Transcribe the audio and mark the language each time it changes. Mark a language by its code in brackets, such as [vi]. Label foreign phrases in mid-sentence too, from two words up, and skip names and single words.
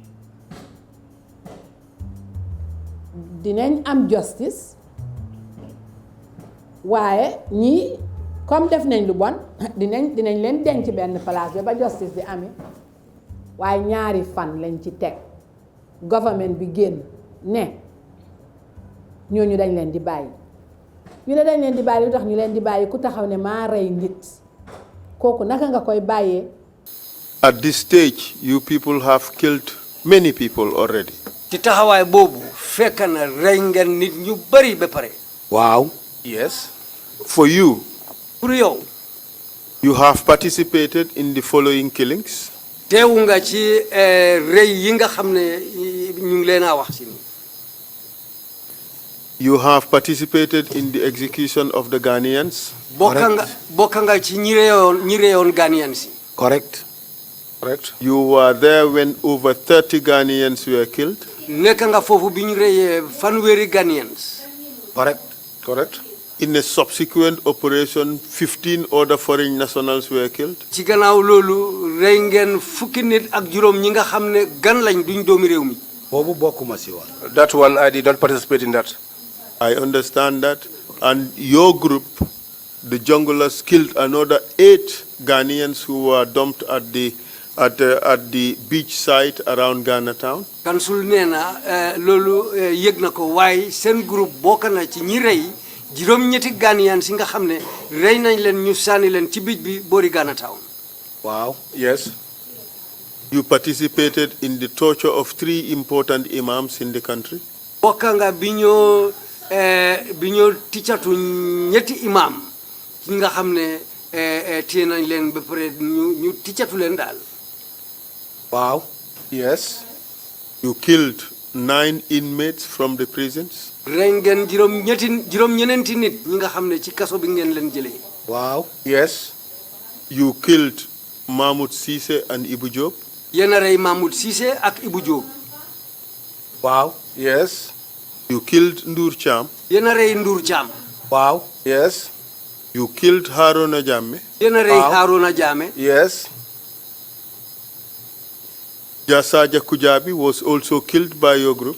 [wo] dinañ am justice waaye ñii comme def nañ lu bon dinañ leen denc benn place ba justice di amee waaye ñaari fan lañ ci teg government bi génn ne ñooñu dañ leen di bàyyi ñu ne dañ leen di bàyyi lu tax ñu leen di bàyyi ku taxaw ne maa rey nit kooku naka nga koy bàyyee. [en] At this stage, you people have killed many people already. [wo] ci taxawaay boobu fekk na rey ngeen nit ñu bari ba pare. [en] Wow. Yes. For you, [wo] pour yow. [en] you have participated in the following killings. [wo] teewu nga ci rey yi nga xam ne ñu ngi leen a wax ci. [en] You have participated in the execution of the Ghanaians. [wo] bokka nga ci ñi reyoon Ghanaians. [en] Correct. Correct. You were there when over 30 Ghanaians were killed. [wo] nekk nga foofu bi ñu reyee fanweeri Ghanaians. [en] Correct. Correct. In a subsequent operation, 15 other foreign nationals were killed. [wo] ci gannaaw loolu rey ngeen fukki nit ak juróom ñi nga xam ne gan lañ duñ doomi réew mi. Boobu bokkuma si woon. [en] That one, I did not participate in that. I understand that. And your group, the junglers, killed another 8 Ghanaians who were dumped at the beach site around Ghana town. [wo] Kansul nee na loolu yëg na ko waaye seen groupe bokk na ci ñi rey juróom-ñetti Ghanaians yi nga xam ne rey nañ leen ñu sànni leen ci beach bi boori Ghana town. [en] Wow. Yes. You participated in the torture of 3 important imams in the country. [wo] bokk nga bi ñoo ticcatu ñetti imam yi nga xam ne téye nañ leen ba pare ñu ticcatu leen daal. [en] Wow. Yes. You killed 9 inmates from the prisons. [wo] rey ngeen juróom-ñeneenti nit ñi nga xam ne ci kaso bi ngeen leen jëlee. [en] Wow. Yes. You killed Mahmoud Cissé and Ibu Diop. [wo] yéen a rey Mahmoud Cissé ak Ibu Diop. [en] Wow. Yes. You killed Ndour Cham. [wo] yéen a rey Ndour Cham. [en] Wow. Yes. You killed Haruna Jammeh. [wo] yéen a rey Haruna Jammeh. [en] Yes. Jasaja Kujabi was also killed by your group.